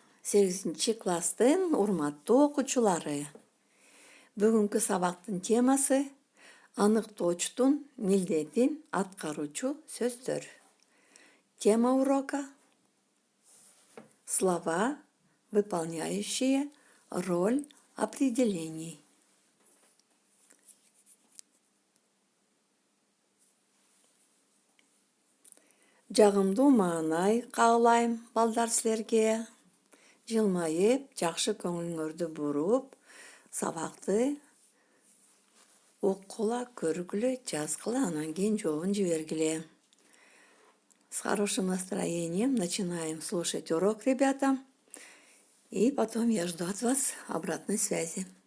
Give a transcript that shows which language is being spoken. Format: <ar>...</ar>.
<ky>8 класстын урматтуу окуучулары. Бүгүнкү сабактын темасы аныктоочтун милдетин аткаруучу сөздөр.</ky> <ru>Тема урока слова, выполняющие роль определений.</ru> <ky>Жагымдуу маанай каалайм балдар силерге. Жылмайып, жакшы көңүлүңөрдү буруп, сабакты окугула, көргүлө, жазгыла, анан кийин жообун жибергиле.</ky> <ru>С хорошим настроением начинаем слушать урок, ребята. И потом я жду от вас обратной связи.</ru>